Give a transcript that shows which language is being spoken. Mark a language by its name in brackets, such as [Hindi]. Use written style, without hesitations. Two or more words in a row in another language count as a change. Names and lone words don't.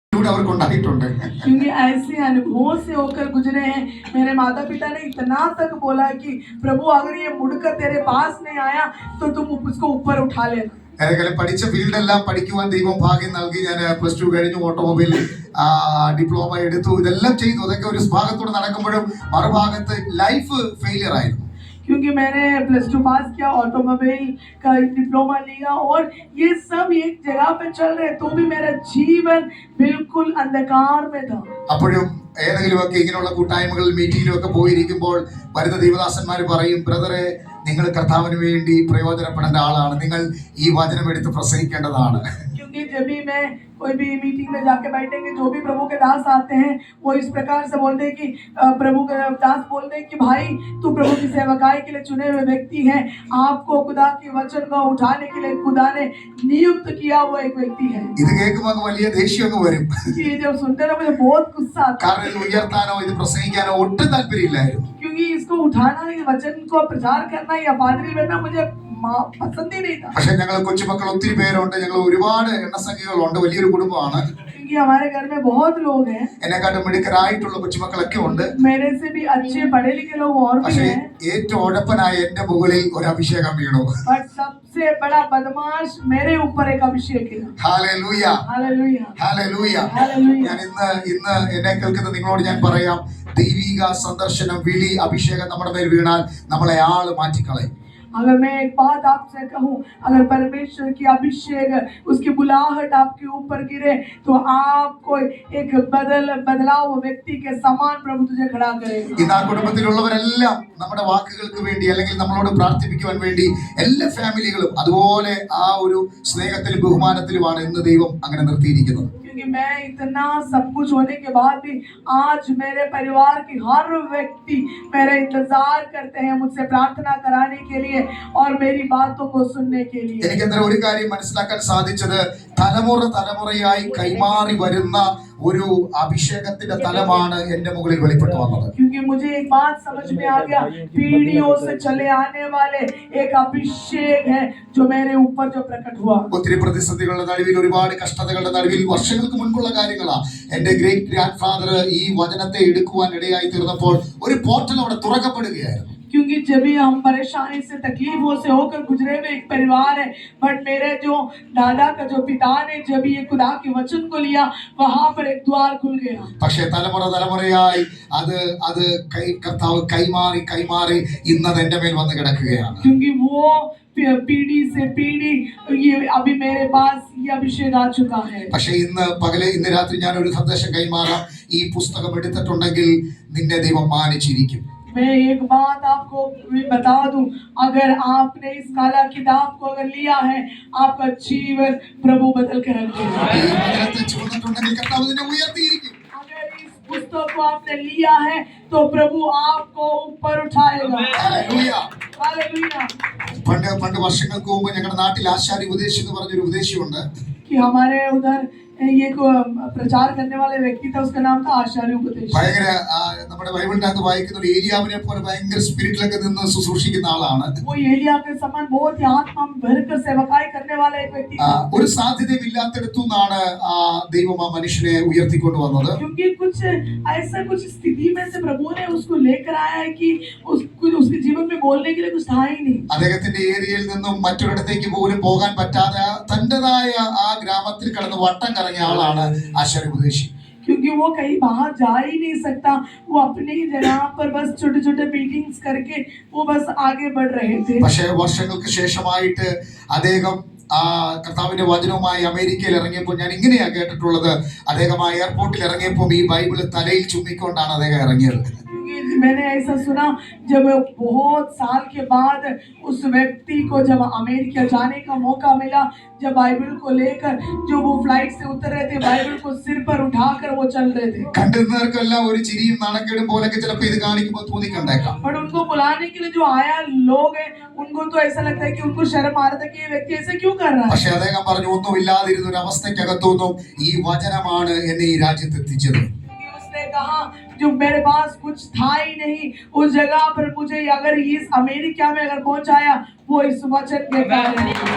[Malayalam] അവർക്ക് ഉണ്ടായിട്ടുണ്ട്. [Hindi] क्योंकि ऐसे अनुभव से होकर गुजरे हैं. मेरे माता पिता ने इतना तक बोला कि प्रभु अगर ये मुड़कर तेरे पास नहीं आया तो तुम उसको ऊपर उठा लेना. [Malayalam] ഏതെങ്കിലും പഠിച്ച ഫീൽഡെല്ലാം പഠിക്കുവാൻ ദൈവം ഭാഗ്യം നൽകി. ഞാൻ +2 കഴിഞ്ഞു, [English] automobile diploma [Malayalam] എടുത്തു, ഇതെല്ലാം ചെയ്തു. അതൊക്കെ ഒരു ഭാഗത്തൂടെ നടക്കുമ്പോഴും മറുഭാഗത്ത് [English] life failure [Malayalam] ആയിരുന്നു. [Hindi] क्योंकि मैंने +2 पास किया, ऑटोमोबाइल का डिप्लोमा लिया और ये सब एक जगह पे चल रहे, तो भी मेरा जीवन बिल्कुल अंधकार में था. [Malayalam] അപ്പോഴും ഏതെങ്കിലുമൊക്കെ ഇങ്ങനെയുള്ള കൂട്ടായ്മകളിൽ മീറ്റിങ്ങിലൊക്കെ പോയിരിക്കുമ്പോൾ വരുന്ന ദൈവദാസന്മാർ പറയും, ബ്രദറെ നിങ്ങൾ കർത്താവിന് വേണ്ടി പ്രയോജനപ്പെടേണ്ട ആളാണ്, നിങ്ങൾ ഈ വചനം എടുത്ത് പ്രസംഗിക്കേണ്ടതാണ്. [Hindi] क्योंकि जब भी मैं कोई भी मीटिंग में जाके बैठेंगे, जो भी प्रभु के दास आते हैं वो इस प्रकार से बोलते हैं कि प्रभु के दास बोलते हैं कि भाई तू प्रभु की सेवकाई के लिए चुने हुए व्यक्ति है, आपको खुदा के वचन को उठाने के लिए खुदा ने नियुक्त किया हुआ एक व्यक्ति है. [Malayalam] ഇത് കേൾക്കുമ്പോൾ വലിയ ദേഷ്യം അങ്ങ് വരും. [Hindi] ये जब सुनते ना मुझे बहुत गुस्सा आता है. [Malayalam] കാരണം ഇത് ഉയർത്താനോ ഇത് പ്രസംഗിക്കാനോ ഒട്ടും താല്പര്യമില്ലായിരുന്നു. [Hindi] क्योंकि इसको उठाना, इस वचन को प्रचार करना या पादरी बनना मुझे पसंद ही नहीं था. [Malayalam] പക്ഷെ ഞങ്ങൾ കൊച്ചുമക്കൾ ഒത്തിരി പേരുണ്ട്, ഞങ്ങൾ ഒരുപാട് എണ്ണസംഖ്യകളുണ്ട്, വലിയൊരു കുടുംബമാണ്. [Hindi] क्योंकि हमारे घर में बहुत लोग हैं. [Malayalam] എന്നെക്കാട്ടും മിടുക്കരായിട്ടുള്ള കൊച്ചുമക്കളൊക്കെ ഉണ്ട്. [Hindi] मेरे से भी अच्छे पढ़े लिखे लोग और भी [Malayalam] പക്ഷേ [Hindi] हैं. [Malayalam] ഏറ്റവും ഉഴപ്പനായ എന്റെ മുകളിൽ ഒരു അഭിഷേകം വീണു. [Hindi] बट सबसे बड़ा बदमाश मेरे ऊपर एक अभिषेक है. [Malayalam] ഹല്ലേലൂയ, [Hindi] हालेलुया, [Malayalam] ഹല്ലേലൂയ. [Hindi] हालेलुया. [Malayalam] ഞാൻ ഇന്ന് എന്നെ കേൾക്കുന്ന നിങ്ങളോട് ഞാൻ പറയാം, ദൈവിക സന്ദർശനം, വിളി, അഭിഷേകം നമ്മുടെ മേൽ വീണാൽ നമ്മളെ ആള് മാറ്റിക്കളയും. [Hindi] अगर मैं एक बात आपसे कहूं, अगर परमेश्वर की अभिषेक, उसकी बुलाहट आपके ऊपर गिरे तो आपको एक बदलाव व्यक्ति के समान प्रभु तुझे खड़ा करेगा. [Malayalam] ഇന്ന് ആ കുടുംബത്തിലുള്ളവരെല്ലാം നമ്മുടെ വാക്കുകൾക്ക് വേണ്ടി അല്ലെങ്കിൽ നമ്മളോട് പ്രാർത്ഥിപ്പിക്കുവാൻ വേണ്ടി എല്ലാ ഫാമിലികളും അതുപോലെ ആ ഒരു സ്നേഹത്തിലും ബഹുമാനത്തിലുമാണ് ഇന്ന് ദൈവം അങ്ങനെ നിർത്തിയിരിക്കുന്നത്. [Hindi] क्योंकि मैं इतना सब कुछ होने के बाद भी आज मेरे परिवार की हर व्यक्ति मेरा इंतजार करते हैं मुझसे प्रार्थना कराने के लिए और मेरी बातों को सुनने के लिए. [Malayalam] എനിക്ക് അത്ര ഒരു കാര്യം മനസ്സിലാക്കാൻ സാധിച്ചത്, തലമുറയായി കൈമാറി വരുന്ന ഒരു അഭിഷേകത്തിന്റെ തലമാണ് എന്റെ മുകളിൽ വെളിപ്പെട്ടു വന്നത്. [Hindi] क्योंकि मुझे एक बात समझ में आ गया, पीढ़ियों से चले आने वाले एक अभिषेक है जो मेरे ऊपर जो प्रकट हुआ. [Malayalam] ഒത്തിരി പ്രതിസന്ധികളുടെ നടുവിൽ, ഒരുപാട് കഷ്ടതകളുടെ നടുവിൽ, വർഷങ്ങൾക്ക് മുൻപുള്ള കാര്യങ്ങളാ. എന്റെ [English] great grand father [Malayalam] ഈ വചനത്തെ എടുക്കുവാൻ ഇടയായി തീർന്നപ്പോൾ ഒരു പോർട്ടൽ അവിടെ തുറക്കപ്പെടുകയായിരുന്നു. [Hindi] क्योंकि जब भी हम परेशानी से, तकलीफों से होकर गुजरे हुए एक परिवार है, बट मेरे जो दादा का जो पिता ने जब ये खुदा के वचन को लिया, वहां पर एक द्वार खुल गया. [Malayalam] പക്ഷേ തലമുറയായി അത് കർത്താവ് കൈമാറി ഇന്നത് എന്റെ മേൽ വന്ന് കിടക്കുകയാണ്. [Hindi] क्योंकि वो पीढ़ी से पीढ़ी ये अभी मेरे पास ये अभिषेक आ चुका है. [Malayalam] പക്ഷേ ഇന്ന് രാത്രി ഞാൻ ഒരു സന്ദേശം കൈമാറാം. ഈ പുസ്തകം എടുത്തിട്ടുണ്ടെങ്കിൽ നിന്നെ ദൈവം മാനിച്ചിരിക്കും. [Hindi] मैं एक बात आपको बता दूं, अगर आपने इस काला किताब को अगर लिया है, आपका जीवन प्रभु बदल कर रख देगा. [Malayalam] ഈ വചനത്തെ ചുമന്നിട്ടുണ്ടെങ്കിൽ കർത്താവ് നിന്നെ ഉയർത്തിയിരിക്കും. [Hindi] अगर इस पुस्तक को आपने लिया है तो प्रभु आपको ऊपर उठाएगा. [Malayalam] ഹല്ലേലൂയ. [Hindi] हालेलुया. [Malayalam] പണ്ട് വർഷങ്ങൾക്ക് മുമ്പ് ഞങ്ങളുടെ നാട്ടിൽ ആശാരി ഉപദേശി എന്ന് പറഞ്ഞൊരു ഉപദേശിയുണ്ട്. [Hindi] कि हमारे उधर ये को प्रचार करने वाले व्यक्ति था, उसका नाम था आचार्य उपदेश. [Malayalam] ഭയങ്കര നമ്മുടെ ബൈബിളിനകത്ത് വായിക്കുന്ന ഒരു ഏലിയാവിനെ പോലെ ഭയങ്കര സ്പിരിറ്റിലൊക്കെ നിന്ന് ശുശ്രൂഷിക്കുന്ന ആളാണ്. [Hindi] वो एलिया के समान बहुत ही आत्मा में भरकर सेवकाई करने वाला एक व्यक्ति था. [Malayalam] ഒരു സാധ്യതയില്ലാത്തടത്തു നിന്നാണ് ദൈവം ആ മനുഷ്യനെ ഉയർത്തിക്കൊണ്ട് വന്നത്. [Hindi] क्योंकि कुछ स्थिति में से प्रभु ने उसको लेकर आया है कि उसके जीवन में बोलने के लिए कुछ था ही नहीं. [Malayalam] അദ്ദേഹത്തിന്റെ ഏരിയയിൽ നിന്നും മറ്റൊരിടത്തേക്ക് പോലും പോകാൻ പറ്റാതെ തന്റേതായ ആ ഗ്രാമത്തിൽ കിടന്ന് വട്ടം കറങ്ങിയ ആളാണ് ആശാരി ഉപദേശി. [Hindi] क्योंकि वो कहीं बाहर जा ही नहीं सकता, वो अपनी जगह पर बस छोटे मीटिंग्स करके वो बस आगे बढ़ रहे थे. [Malayalam] പക്ഷേ വർഷങ്ങൾക്ക് ശേഷമായിട്ട് അദ്ദേഹം കർത്താവിന്റെ വചനവുമായി അമേരിക്കയിൽ ഇറങ്ങിയപ്പോൾ ഞാൻ ഇങ്ങനെയാ കേട്ടിട്ടുള്ളത്, അദ്ദേഹം ആ എയർപോർട്ടിൽ ഇറങ്ങിയപ്പോൾ ഈ ബൈബിള് തലയിൽ ചുമ്മിക്കൊണ്ടാണ് അദ്ദേഹം ഇറങ്ങിയത്. [Hindi] मैंने ऐसा सुना, जब बहुत साल के बाद उस व्यक्ति को जब अमेरिका जाने का मौका मिला, जब बाइबल को लेकर जो वो फ्लाइट से उतर रहे थे, बाइबल को सिर पर उठाकर वो चल रहे थे. [Malayalam] കണ്ടുന്നവർക്കെല്ലാം ഒരു ചിരിയും നാണക്കേടും പോലൊക്കെ ചിലപ്പോൾ ഇത് കാണിക്കുമ്പോൾ തോന്നിക്കണ്ടേക്കാം. [Hindi] पर उनको बुलाने के लिए जो आया लोग हैं, उनको तो ऐसा लगता है कि उनको शर्म आ रहा था कि ये व्यक्ति ऐसे क्यों कर रहा है. [Malayalam] പക്ഷേ അദ്ദേഹം പറഞ്ഞു, ഒന്നുമില്ലാതിരുന്ന ഒരു അവസ്ഥയ്ക്കകത്തൊന്നും ഈ വചനമാണ് എന്നെ ഈ രാജ്യത്ത് എത്തിച്ചത്. [Hindi] उसने कहा, जो मेरे पास कुछ था ही नहीं, उस जगह पर मुझे अगर इस अमेरिका में अगर पहुंचाया, वो इस वचन के कारण.